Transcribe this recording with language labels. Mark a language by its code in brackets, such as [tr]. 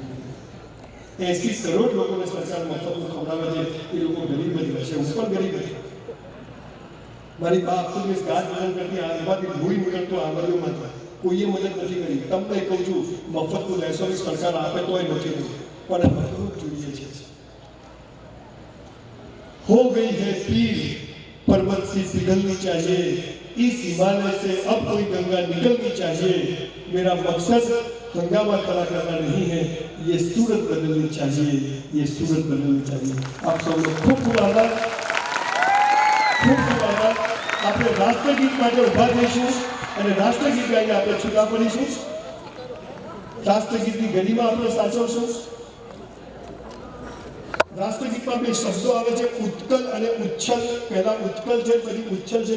[gu] 80 કરોડ લોકોને સરકાર મફતનું ખવડાવે છે, એ લોકો ગરીબ જ રહેશે. હું પણ ગરીબ જ. મારી બા આખો દિવસ ગાજ બદલ કરતી, આંખમાંથી લોહી નીકળતું આંગળીઓમાંથી. કોઈએ મદદ નથી કરી. તમને કહું છું, મફતનું લેશોની સરકાર આપે તોય નથી કરી, પણ મફતનું જોઈએ છે. [hi] हो गई है पीर पर्वत से पिघलनी चाहिए, इस हिमालय से अब कोई गंगा निकलनी चाहिए. मेरा मकसद हंगामा खड़ा करना नहीं है, ये सूरत बदलनी चाहिए, ये सूरत बदलनी चाहिए. आप सबको खूब खूब आभार, खूब खूब आभार. [gu] આપણે રાષ્ટ્રગીત માટે ઉભા થઈશું અને રાષ્ટ્રગીત ગાઈને આપણે છૂટા પડીશું. રાષ્ટ્રગીતની ગરિમા આપણે સાચવશું. રાષ્ટ્રગીતમાં 2 શબ્દો આવે છે, ઉત્કલ અને ઉચ્છલ. પહેલા ઉત્કલ છે, પછી ઉચ્છલ છે.